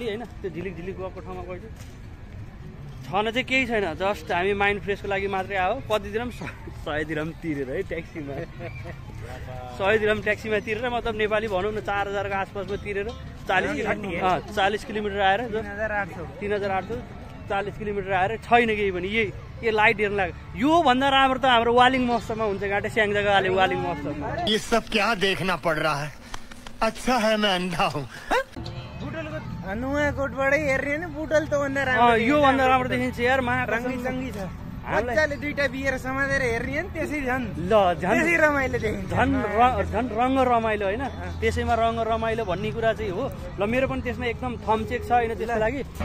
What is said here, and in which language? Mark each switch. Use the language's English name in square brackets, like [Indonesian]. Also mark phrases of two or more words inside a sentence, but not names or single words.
[Nepali] होइन त्यो झिलिक भएको ठाउँमा गएछ छन चाहिँ केही छैन जस्ट हामी माइन्ड फ्रेसको लागि मात्रै आयो कति दिन 100 दिरहम तिरेर है ट्याक्सीमा 100 दिरहम ट्याक्सीमा तिरेर मतलब नेपाली भनौँ न 4000 को आसपासमा तिरेर 40 किलोमिटर आएर 3800 40 किलोमिटर आएर छैन केही पनि ये लाइट हेर्न लाग्यो यो भन्दा राम्रो त हाम्रो वालिङ महोत्सवमा हुन्छ घाटे स्याङ जग्गाले वालिङ महोत्सवमा [Hindi] ये सब क्या देखना पड़ रहा है अच्छा है मैं अंधा हूँ [Nepali] नुवाकोटबाटै हेर्ने नि बुटल त भन्दा राम्रो यो भन्दा राम्रो देखिन्छ यार रङ्गी छ मजाले दुईटा बिएर समातेर हेर्ने नि त्यसै झन् ल त्यसै रमाइलो देखिन्छ झन् रङ्ग रमाइलो होइन त्यसैमा रङ्ग रमाइलो भन्ने कुरा चाहिँ हो ल मेरो पनि त्यसमा एकदम थम चेक छ होइन त्यसको लागि